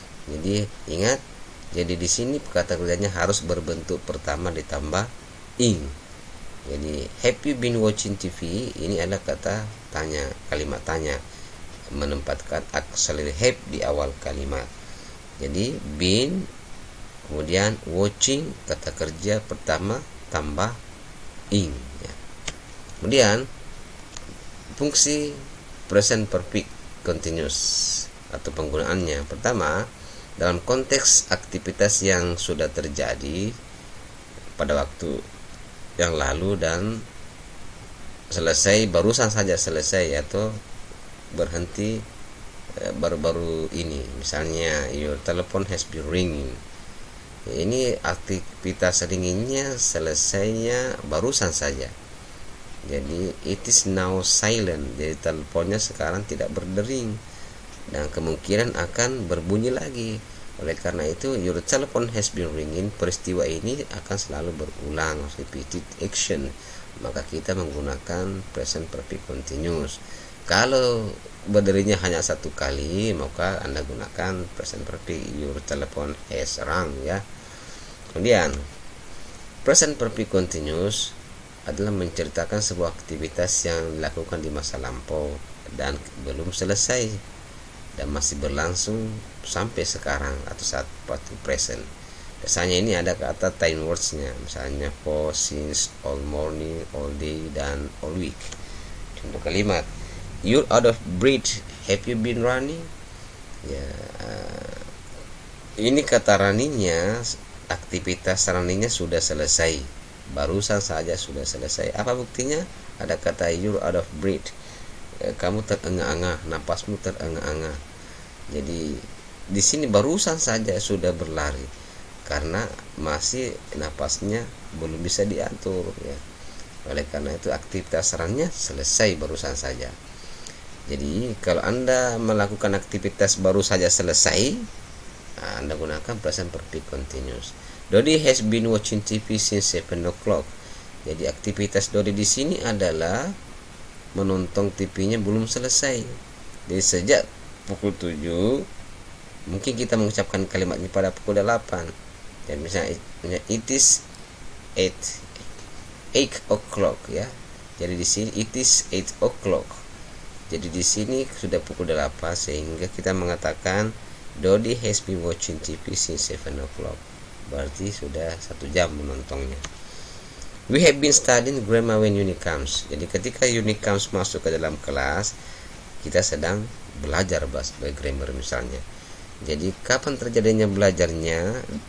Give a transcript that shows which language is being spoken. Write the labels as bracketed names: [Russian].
[Indonesian] Jadi ingat, jadi di sini kata kerjanya harus berbentuk pertama ditambah ing. Jadi [English] have you been watching TV? [Indonesian] Ini adalah kata tanya, kalimat tanya, menempatkan auxiliary have di awal kalimat. Jadi been kemudian watching kata kerja pertama tambah ing ya. Kemudian fungsi present perfect continuous atau penggunaannya, pertama dalam konteks aktivitas yang sudah terjadi pada waktu yang lalu dan selesai, barusan saja selesai atau berhenti baru-baru ini. Misalnya [English] your telephone has been ringing. [Indonesian] Ini aktivitas ringingnya selesainya barusan saja. Jadi [English] it is now silent. [Indonesian] Jadi teleponnya sekarang tidak berdering dan kemungkinan akan berbunyi lagi. Oleh karena itu [English] your telephone has been ringing, [Indonesian] peristiwa ini akan selalu berulang, repeated action. Maka kita menggunakan present perfect continuous. Kalau berdirinya hanya satu kali, maka Anda gunakan present perfect [English] your telephone has rung [Indonesian] ya. Kemudian present perfect continuous adalah menceritakan sebuah aktivitas yang dilakukan di masa lampau dan belum selesai dan masih berlangsung sampai sekarang atau saat waktu present. Biasanya ini ada kata time words-nya, misalnya for, since, all morning, all day, dan all week. [English] Contoh kalimat, you're out of breath, have you been running? [Indonesian] Ya, ini kata runningnya, aktivitas runningnya sudah selesai, barusan saja sudah selesai. Apa buktinya? Ada kata [English] you're out of breath, [Indonesian] kamu terengah-engah, napasmu terengah-engah. Jadi di sini barusan saja sudah berlari karena masih napasnya belum bisa diatur ya. Oleh karena itu aktivitas runnya selesai barusan saja. Jadi kalau Anda melakukan aktivitas baru saja selesai, Anda gunakan present perfect continuous. [English] Dodi has been watching TV since 7 o'clock. [Indonesian] Jadi aktivitas Dodi di sini adalah menonton TV-nya belum selesai. Jadi sejak pukul 7 mungkin kita mengucapkan kalimat ini pada pukul 8. Dan misalnya [English] it is 8 o'clock ya. [Indonesian] Jadi di sini [English] it is 8 o'clock. [Indonesian] Jadi di sini sudah pukul 8 sehingga kita mengatakan [English] Dodi has been watching TV since 7 o'clock. [Indonesian] Berarti sudah 1 jam menontonnya. [English] We have been studying grammar when uni comes. [Indonesian] Jadi ketika [English] uni comes [Indonesian] masuk ke dalam kelas, kita sedang belajar bahasa grammar misalnya. Jadi kapan terjadinya belajarnya?